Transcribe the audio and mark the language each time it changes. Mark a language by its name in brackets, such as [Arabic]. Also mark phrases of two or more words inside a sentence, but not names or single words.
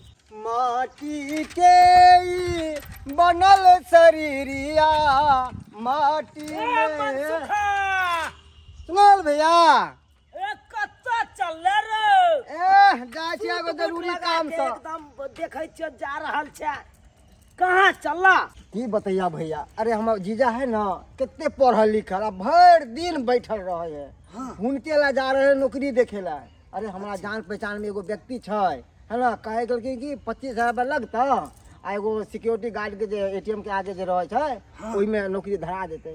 [Maithili] माटी के बनल शरीरिया माटी में। सुनल भैया कत्ता चलले रे? जाय छी एगो जरूरी काम से। एकदम देखै छियै जा रहल छै। कहाँ चलला? की बतैया भैया, अरे हमर जीजा है ना कितने पढ़ल लिखल अब भर दिन बैठल रहे है। उनके ला जा रहे नौकरी देखे ला। अरे हमारा जान पहचान में एगो व्यक्ति है ना कहे कि 25,000 लगता आ एगो [English] security guard [Maithili] के जे एटीएम के आगे जे रहे छै ओई में नौकरी धरा देते।